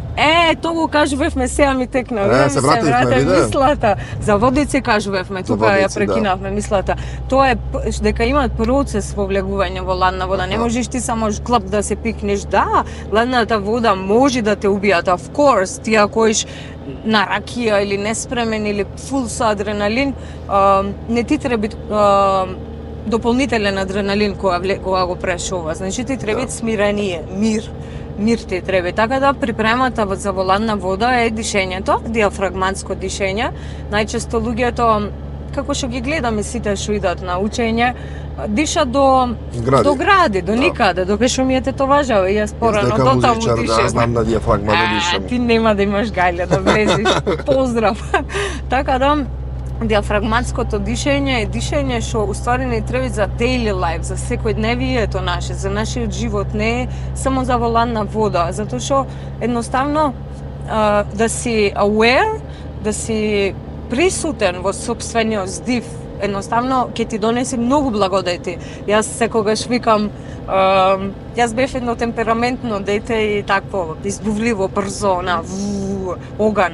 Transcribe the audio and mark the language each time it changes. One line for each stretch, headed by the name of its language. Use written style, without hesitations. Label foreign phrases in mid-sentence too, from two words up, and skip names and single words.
Macedonian: Тоа го кажувавме, сега ми текна. Се вративме, виде? мислата. За водици кажувавме, тука ја водици, да. прекинавме мислата. Тоа е дека има процес во влегување во ладна вода. Не можеш ти само клап да се пикнеш. Да, ладната вода може да те убијат,
English: of course.
Macedonian: Ти ако иш на ракија или неспремен или фул со адреналин, не ти треба дополнителен адреналин кога го прешува. Значи ти треба Да. смирение, мир ти треба. Така да припремата за во ладна вода е дишењето, диафрагматско дишење. Најчесто луѓето, како што ги гледаме сите што идат на учење, дишат до гради, до Да. никаде, до пешомијата тоа важава. Јас порано Дека до таму музичар, да, дишам. знам на диафрагма да дишам. Ти нема да имаш гајле да влезеш. Поздрав. Така да диафрагматското дишење е дишење што уствари не треба за
English: daily life,
Macedonian: за секојдневието наше, за нашиот живот, не е само за во ладна вода, затоа што едноставно да си aware, да си присутен во сопствениот здив, едноставно ќе ти донесе многу благодети. Јас секогаш викам, јас бев едно темпераментно дете и такво избувливо, брзо, на оган.